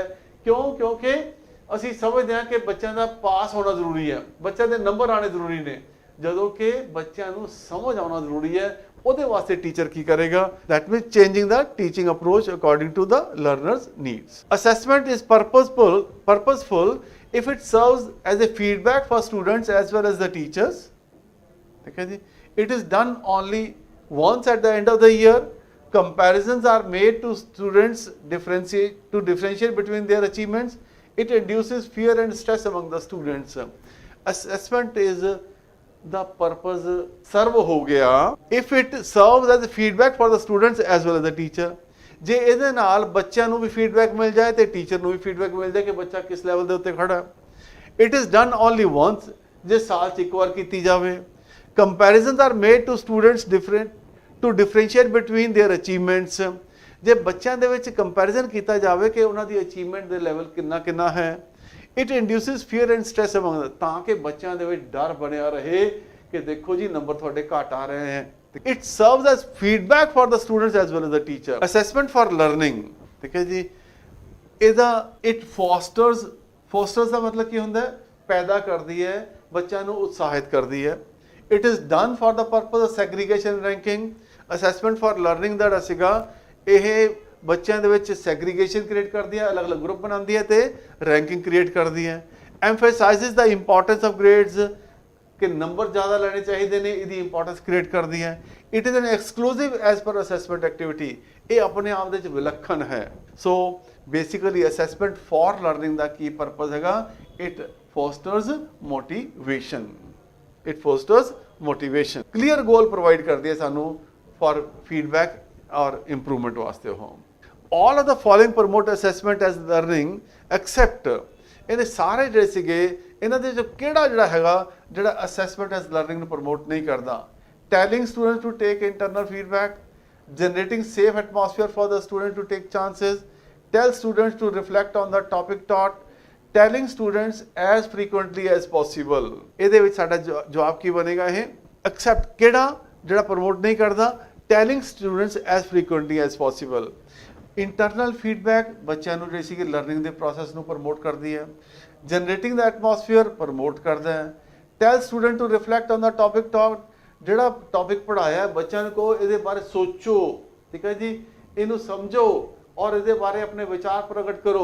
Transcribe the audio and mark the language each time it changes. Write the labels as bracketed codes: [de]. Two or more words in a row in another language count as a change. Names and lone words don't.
[pa] ਕਿਉਂ? ਕਿਉਂਕਿ ਅਸੀਂ ਸਮਝਦੇ ਹਾਂ ਕਿ ਬੱਚਿਆਂ ਦਾ ਪਾਸ ਹੋਣਾ ਜ਼ਰੂਰੀ ਹੈ, ਬੱਚਿਆਂ ਦੇ ਨੰਬਰ ਆਉਣੇ ਜ਼ਰੂਰੀ ਨੇ, ਜਦੋਂ ਕਿ ਬੱਚਿਆਂ ਨੂੰ ਸਮਝ ਆਉਣਾ ਜ਼ਰੂਰੀ ਹੈ। ਉਹਦੇ ਵਾਸਤੇ ਟੀਚਰ ਕੀ ਕਰੇਗਾ? [en] that means changing the teaching approach according to the learner's needs. assessment is purposeful if it serves as a feedback for students as well as the teachers, [pa] ਠੀਕ ਹੈ ਜੀ। [en] It is done only once at the end of the year। Comparisons are made to students to differentiate between their achievements। It induces fear and stress among the students। Assessment is the purpose serve [pa] ਹੋ ਗਿਆ [en] if it serves as a feedback for the students as well as the teacher। [pa] ਜੇ ਇਹਦੇ ਨਾਲ ਬੱਚਿਆਂ ਨੂੰ ਵੀ ਫੀਡਬੈਕ ਮਿਲ ਜਾਏ ਤੇ ਟੀਚਰ ਨੂੰ ਵੀ ਫੀਡਬੈਕ ਮਿਲ ਜਾਏ ਕਿ ਬੱਚਾ ਕਿਸ ਲੈਵਲ ਦੇ ਉੱਤੇ ਖੜਾ। [en] it is done only once, [pa] ਜੇ ਸਾਲ 'ਚ ਇੱਕ ਵਾਰ ਕੀਤੀ ਜਾਵੇ। [en] comparisons are made to students to differentiate between their achievements. [pa] ਜੇ ਬੱਚਿਆਂ ਦੇ ਵਿੱਚ ਕੰਪੈਰੀਜ਼ਨ ਕੀਤਾ ਜਾਵੇ ਕਿ ਉਹਨਾਂ ਦੀ ਅਚੀਵਮੈਂਟ ਦੇ ਲੈਵਲ ਕਿੰਨਾ ਹੈ। [en] it induces fear and stress among, [pa] ਤਾਂ ਕਿ ਬੱਚਿਆਂ ਦੇ ਵਿੱਚ ਡਰ ਬਣਿਆ ਰਹੇ ਕਿ ਦੇਖੋ ਜੀ ਨੰਬਰ ਤੁਹਾਡੇ ਘੱਟ ਆ ਰਹੇ ਹੈ। [en] It serves as feedback for the students as well as the teacher। Assessment for learning, [pa] ਠੀਕ ਹੈ ਜੀ। ਇਹਦਾ [en] it fosters [pa] ਦਾ ਮਤਲਬ ਕੀ ਹੁੰਦਾ ਹੈ? ਪੈਦਾ ਕਰਦੀ ਹੈ, ਬੱਚਿਆਂ ਨੂੰ ਉਤਸ਼ਾਹਿਤ ਕਰਦੀ ਹੈ। [en] It is done for the purpose of segregation ranking। Assessment for learning [pa] ਦਾ ਸੀਗਾ ਇਹ ਬੱਚਿਆਂ ਦੇ ਵਿੱਚ ਸੈਗਰੀਗੇਸ਼ਨ ਕ੍ਰੀਏਟ ਕਰਦੀ ਹੈ, ਅਲੱਗ-ਅਲੱਗ ਗਰੁੱਪ ਬਣਾਉਂਦੀ ਹੈ ਤੇ ਰੈਂਕਿੰਗ ਕ੍ਰੀਏਟ ਕਰਦੀ ਹੈ। [en] Emphasizes the importance of grades। [pa] ਕਿ ਨੰਬਰ ਜ਼ਿਆਦਾ ਲੈਣੇ ਚਾਹੀਦੇ ਨੇ, ਇਹਦੀ ਇੰਪੋਰਟੈਂਸ ਕ੍ਰੀਏਟ ਕਰਦੀ ਹੈ। [en] it is an exclusive as per assessment activity, [pa] ਇਹ ਆਪਣੇ ਆਪ ਦੇ ਵਿੱਚ ਵਿਲੱਖਣ ਹੈ। [en] so basically assessment for learning [pa] ਦਾ ਕੀ ਪਰਪਸ ਹੈਗਾ, [en] it fosters motivation, it fosters motivation. clear goal provide [pa] ਕਰਦੀ ਹੈ ਸਾਨੂੰ [en] for feedback [pa] ਔਰ ਇੰਪਰੂਵਮੈਂਟ ਵਾਸਤੇ। [en] ਉਹ all of the following promote assessment as learning except, [pa] ਇਹਨੇ ਸਾਰੇ ਜਿਹੜੇ ਸੀਗੇ ਇਹਨਾਂ ਦੇ ਜੋ ਕਿਹੜਾ ਜਿਹੜਾ ਹੈਗਾ ਜਿਹੜਾ [en] assessment as learning [pa] ਨੂੰ ਪ੍ਰਮੋਟ ਨਹੀਂ ਕਰਦਾ। [en] telling students to take internal feedback, generating safe atmosphere for the student to take chances, tell students to reflect on the topic taught, telling students as frequently as possible. [pa] ਇਹਦੇ ਵਿੱਚ ਸਾਡਾ ਜਵਾਬ ਕੀ ਬਣੇਗਾ, ਇਹ ਐਕਸੈਪਟ ਕਿਹੜਾ ਜਿਹੜਾ ਪ੍ਰਮੋਟ ਨਹੀਂ ਕਰਦਾ, [en] telling students as frequently as possible. internal feedback [pa] ਬੱਚਿਆਂ ਨੂੰ ਜਿਹੜੀ ਸੀ ਲਰਨਿੰਗ ਦੇ ਪ੍ਰੋਸੈਸ ਨੂੰ ਪ੍ਰਮੋਟ ਕਰਦੀ ਹੈ। [en] generating the atmosphere [pa] ਪ੍ਰਮੋਟ ਕਰਦਾ ਹੈ। [en] tell student to reflect on the topic taught, [pa] ਜਿਹੜਾ ਟੌਪਿਕ ਪੜ੍ਹਾਇਆ ਬੱਚਿਆਂ ਨੂੰ ਕਹੋ ਇਹਦੇ ਬਾਰੇ ਸੋਚੋ, ਠੀਕ ਹੈ ਜੀ, ਇਹਨੂੰ ਸਮਝੋ ਔਰ ਇਹਦੇ ਬਾਰੇ ਆਪਣੇ ਵਿਚਾਰ ਪ੍ਰਗਟ ਕਰੋ।